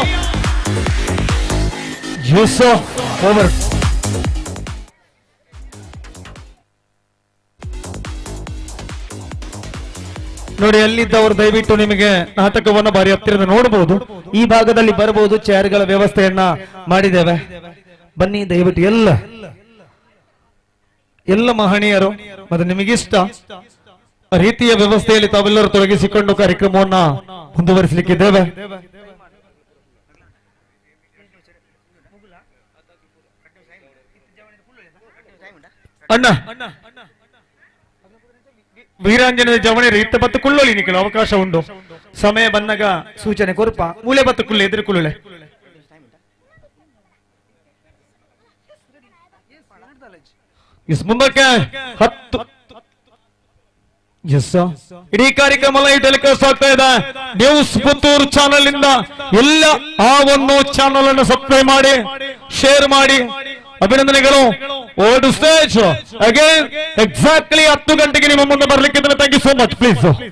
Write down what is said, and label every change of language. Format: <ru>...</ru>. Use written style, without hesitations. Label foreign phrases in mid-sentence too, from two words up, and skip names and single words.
<kn>ಓವರ್ ನೋಡಿ ಅಲ್ಲಿದ್ದವರು ದಯವಿಟ್ಟು ನಿಮಗೆ ನಾಟಕವನ್ನು ಬಾರಿ ಹತ್ತಿರದ ನೋಡಬಹುದು ಈ ಭಾಗದಲ್ಲಿ ಬರಬಹುದು ಚೇರ್ಗಳ ವ್ಯವಸ್ಥೆಯನ್ನ ಮಾಡಿದ್ದೇವೆ ಬನ್ನಿ ದಯವಿಟ್ಟು ಎಲ್ಲ ಮಹನೀಯರು ಮತ್ತು ನಿಮಗಿಷ್ಟ ರೀತಿಯ ವ್ಯವಸ್ಥೆಯಲ್ಲಿ ತಾವೆಲ್ಲರೂ ತೊಡಗಿಸಿಕೊಂಡು ಕಾರ್ಯಕ್ರಮವನ್ನ ಮುಂದುವರಿಸಲಿಕ್ಕಿದ್ದೇವೆ ಅಣ್ಣ</kn> <tcy>ವೀರಾಂಜನೇಯ ಜವಣೇರು ಇತ್ತ ಬತ್ತು ಕುಳ್ಳೋಲಿ ನಿಖಿಲು ಅವಕಾಶ ಉಂಟು ಸಮಯ ಬಂದಾಗ ಸೂಚನೆ ಕೊರಪ ಮೂಲೆ ಬತ್ತು ಕುಳ್ಳೆ ಎದುರು ಕುಳ್ಳೆ</tcy> <kn>ಮುಂದಕ್ಕೆ 10 ಇಡೀ ಕಾರ್ಯಕ್ರಮ</kn> <en>live telecast</en> <kn>ಆಗ್ತಾ ಇದೆ ನ್ಯೂಸ್ ಪುತ್ತೂರು ಚಾನೆಲ್ ಇಂದ ಎಲ್ಲ ಆ ಒಂದು ಚಾನೆಲ್ ಅನ್ನು ಸಬ್ಸ್ಕ್ರೈಬ್ ಮಾಡಿ ಶೇರ್ ಮಾಡಿ ಅಭಿನಂದನೆಗಳು</kn> <en>old stage again exactly</en> <kn>10 ಗಂಟೆಗೆ ನಿಮ್ಮ ಮುಂದೆ ಬರ್ಲಿಕ್ಕಿದ್ರೆ</kn> <en>thank you so much please</en>